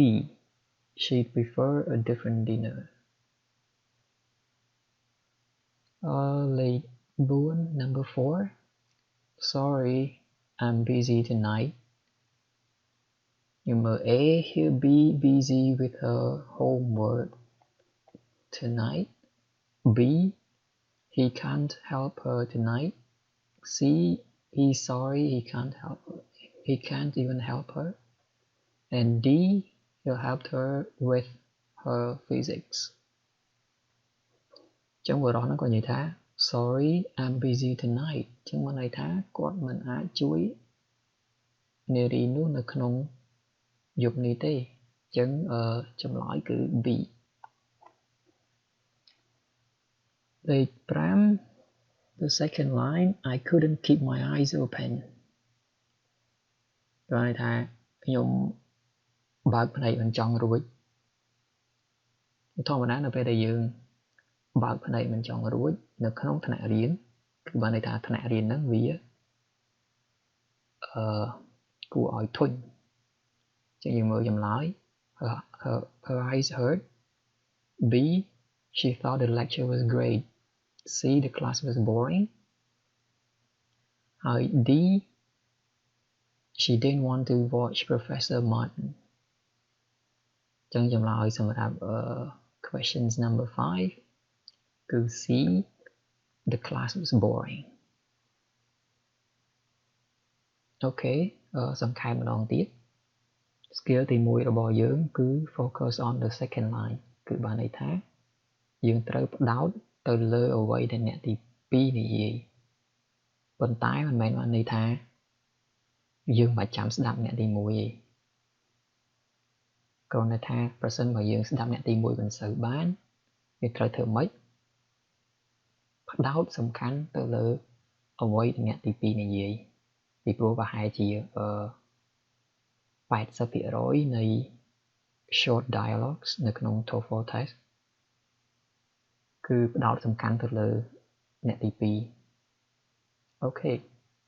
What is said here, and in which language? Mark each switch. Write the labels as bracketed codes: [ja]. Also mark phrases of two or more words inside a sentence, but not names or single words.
[en] She'd prefer a different dinner. Late Boone, number 4. Sorry, I'm busy tonight. Number A, he'll be busy with her homework tonight. B, he can't help her tonight. C, he's sorry he can't help her. He can't even help her. And D, he'll help her with her physics. [km] ចឹងបរិះហ្នឹងក៏និយាយថា [en] Sorry, I'm busy tonight. [km] ចឹងមានន័យថាគាត់មិនអាចជួយនារីនោះនៅក្នុងយប់នេះទេចឹងចម្លើយគឺ B. [en] លេខ 5 The second line I couldn't keep my eyes open. [km] គាត់ន័យថាខ្ញុំបើកភ្នែកមិនចង់រួចធម្មតានៅពេលដែលយើងបើកភ្នែកមិនចង់រួចនៅក្នុងថ្នាក់រៀនគឺបានន័យថាថ្នាក់រៀនហ្នឹងវាគួរឲ្យធុញចឹងយើងមើលចម្លើយ [en] her eyes hurt. B, she thought the lecture was great. C, the class was boring. D, she didn't want to watch Professor Martin. [km] ចឹងចម្លើយសម្រាប់ [en] questions number 5 [km] គឺ [en] C, the class was boring. [km] Okay សង្ខេបម្ដងទៀត skill ទី1របស់យើងគឺ [en] focus on the second line [km] គឺបានន័យថាយើងត្រូវផ្ដោតទៅលើអ្វីដែលអ្នកទី2និយាយប៉ុន្តែមិនមែនបានន័យថាយើងមិនចាំស្ដាប់អ្នកទី1ទេ គ្រាន់តែថាប្រសិនបើយើងស្ដាប់អ្នកទី1មិនសូវបានយើងត្រូវធ្វើម៉េចផ្ដោតសំខាន់ទៅលើអ្វីដែលអ្នកទី2និយាយពីព្រោះប្រហែលជា80% នៃ [en] short dialogues [km] នៅក្នុង TOEFL test គឺផ្ដោតសំខាន់ទៅលើអ្នកទី2 Okay